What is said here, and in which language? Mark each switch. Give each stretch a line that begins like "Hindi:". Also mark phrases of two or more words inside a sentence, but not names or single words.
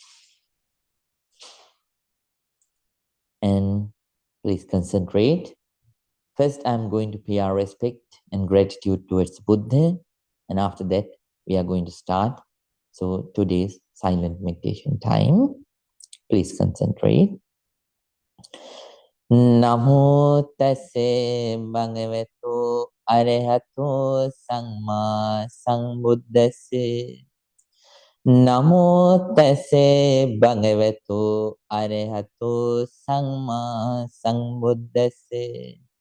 English: And please concentrate. First, I'm going to pay our respect and gratitude towards Buddha. And after that, we are going to start. So today's silent meditation time. Please concentrate.
Pali: Namo tassa bhagavato Arahato Samma Sambuddhassa. Namo tase bhagavato arahato samma sambuddhassa.